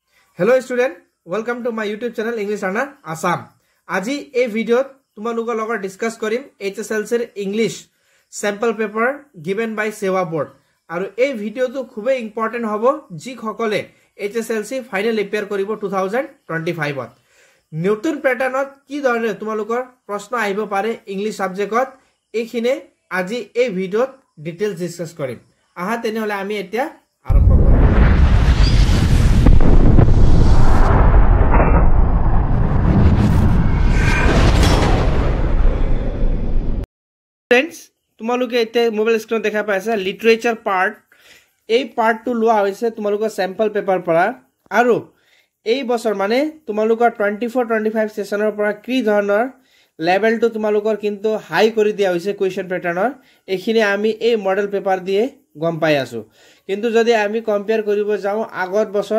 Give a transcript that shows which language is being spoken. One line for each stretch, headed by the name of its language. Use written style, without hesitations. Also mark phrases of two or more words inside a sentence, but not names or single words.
English: Hello student, welcome to my YouTube channel English Learner Assam.
Assamese: আজি এই ভিডিওত তোমালোকৰ লগত ডিসকাস কৰিম HSLC ৰ ইংলিশ
English: sample paper given by Seva board.
Assamese: আৰু এই ভিডিওটো খুবেই ইম্পৰ্টেন্ট হ'ব যি সকলে HSLC ফাইনাল এপিয়াৰ কৰিব 2025 ত। নতুন প্যাটাৰ্ণত কি ধৰণে তোমালোকৰ প্ৰশ্ন আহিব পাৰে ইংলিশ সাবজেক্টত এইখিনি আজি এই ভিডিওত ডিটেইলছ ডিসকাস কৰিম। আহা তেনেহলে আমি এতিয়া আৰম্ভ কৰিম। ফ্ৰেণ্ডছ তোমালোকে ইতে মোবাইল স্ক্ৰীন দেখা পাইছা লিটাৰেচাৰ পাৰ্ট এই পার্টটো লোৱা হৈছে তোমালোকৰ স্যাম্পল পেপাৰ পৰা আৰু এই বছৰ মানে তোমালোকৰ 24-25 সেশনৰ পৰা কি ধৰণৰ লেভেলটো তোমালোকৰ কিন্তু হাই কৰি দিয়া হৈছে কোৱেশ্চন প্যাটাৰ্ণৰ এখিনি আমি এই মডেল পেপাৰ দিয়ে গম পাই আছো কিন্তু যদি আমি কম্পেয়াৰ কৰিব যাও আগৰ বছৰ